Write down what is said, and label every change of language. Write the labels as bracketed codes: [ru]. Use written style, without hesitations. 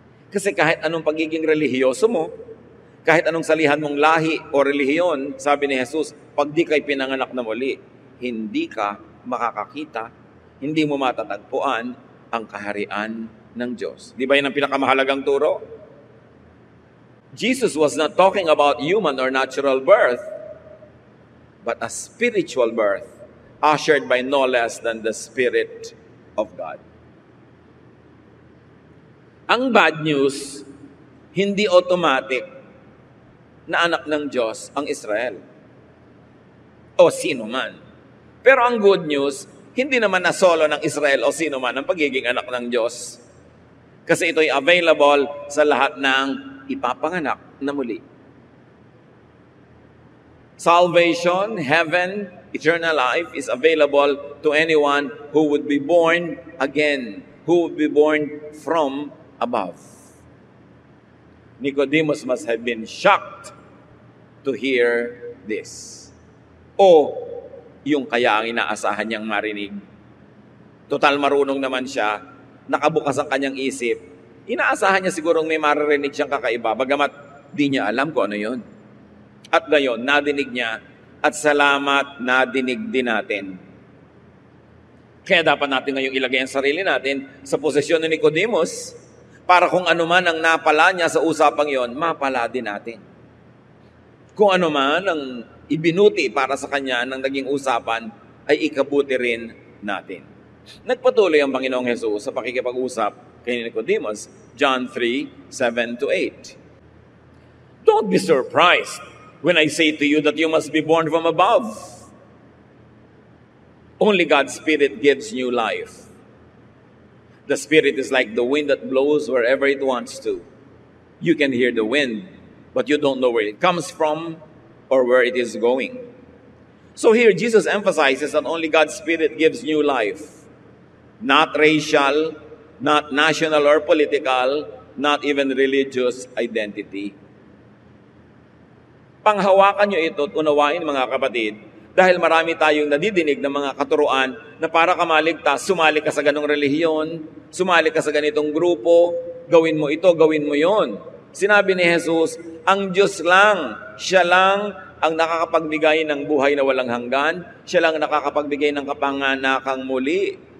[tl] Kasi kahit anong pagiging relihiyoso mo, kahit anong salihan mong lahi o relihiyon, sabi ni Jesus, pag di kay pinanganak na muli, hindi ka makakakita, hindi mo matatagpuan ang kaharian ng Diyos. Di ba yun ang pinakamahalagang turo? [en] Jesus was not talking about human or natural birth, but a spiritual birth, ushered by no less than the Spirit of God. [tl] Ang bad news, hindi automatic na anak ng Diyos ang Israel. O sino man. Pero ang good news, hindi naman na solo ng Israel o sino man ang pagiging anak ng Diyos. Kasi ito'y available sa lahat ng ipapanganak na muli. [en] Salvation, heaven, eternal life is available to anyone who would be born again, who would be born from above. Nicodemus must have been shocked to hear this. [tl] O yung kaya ang inaasahan niyang marinig. Total marunong naman siya, nakabukas ang kanyang isip. Inaasahan niya sigurong may maririnig siyang kakaiba, bagamat di niya alam kung ano yun. At gayon, nadinig niya, at salamat, nadinig din natin. Kaya dapat natin ngayong ilagay ang sarili natin sa posisyon ni Nicodemus, para kung ano man ang napala niya sa usapang yon, mapala din natin. Kung ano man ang ibinuti para sa kanya ng naging usapan, ay ikabuti rin natin. Nagpatuloy ang Panginoong Hesus sa pakikipag-usap kay Nicodemus, John 3:7-8. [en] Don't be surprised when I say to you that you must be born from above. Only God's Spirit gives new life. The Spirit is like the wind that blows wherever it wants to. You can hear the wind, but you don't know where it comes from or where it is going. So here, Jesus emphasizes that only God's Spirit gives new life. Not racial, not national or political, not even religious identity. [tl] Panghawakan nyo ito at unawain, mga kapatid, dahil marami tayong nadidinig ng mga katuruan na para ka maligtas, sumali ka sa ganong relihiyon, sumali ka sa ganitong grupo, gawin mo ito, gawin mo yon. Sinabi ni Jesus, ang Diyos lang, siya lang ang nakakapagbigay ng buhay na walang hanggan, siya lang ang nakakapagbigay ng kapanganakang muli.